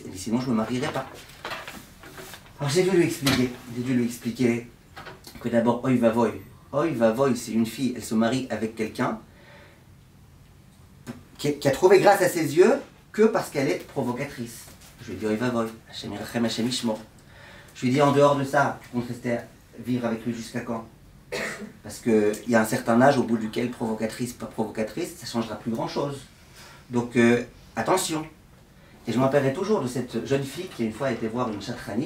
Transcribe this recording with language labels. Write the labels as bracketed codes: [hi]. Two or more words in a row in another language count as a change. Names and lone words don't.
[fr] Elle dit sinon je me marierai pas. Alors j'ai dû lui expliquer que d'abord [he] אוי ואבוי [fr] c'est une fille, elle se marie avec quelqu'un qui a trouvé grâce à ses yeux que parce qu'elle est provocatrice. Je lui ai dit [he] אוי ואבוי, השם ירחם, השם ישמור. [fr] Je lui ai dit en dehors de ça, tu comptes rester vivre avec lui jusqu'à quand? Parce qu'il y a un certain âge au bout duquel provocatrice, pas provocatrice, ça ne changera plus grand chose. Donc attention. Et je me rappellerai toujours de cette jeune fille qui une fois a été voir une chatranite.